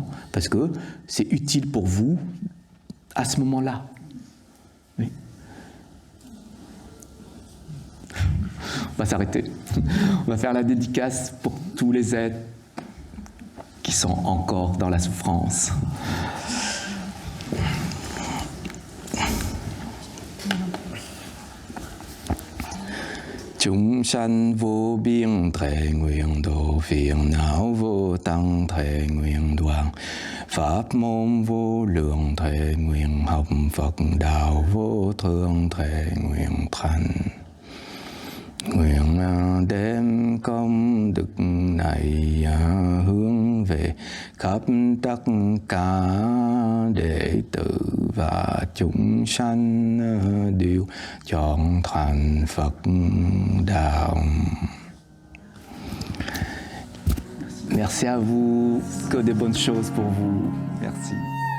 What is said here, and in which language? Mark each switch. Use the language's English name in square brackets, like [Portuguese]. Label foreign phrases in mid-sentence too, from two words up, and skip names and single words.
[French] Parce que c'est utile pour vous à ce moment-là. Oui. On va s'arrêter. On va faire la dédicace pour tous les êtres qui sont encore dans la souffrance. [Vietnamese] Chúng sanh vô biên thệ nguyện độ phiền não vô tăng thệ nguyện đoạn pháp môn vô lượng thệ nguyện học Phật đạo vô thượng thệ nguyện thành. Nguyện đem công đức này hướng về khắp tất cả đệ tử và chúng sanh đều chọn thành Phật đạo. [French] Merci à vous, que des bonnes choses pour vous. Merci.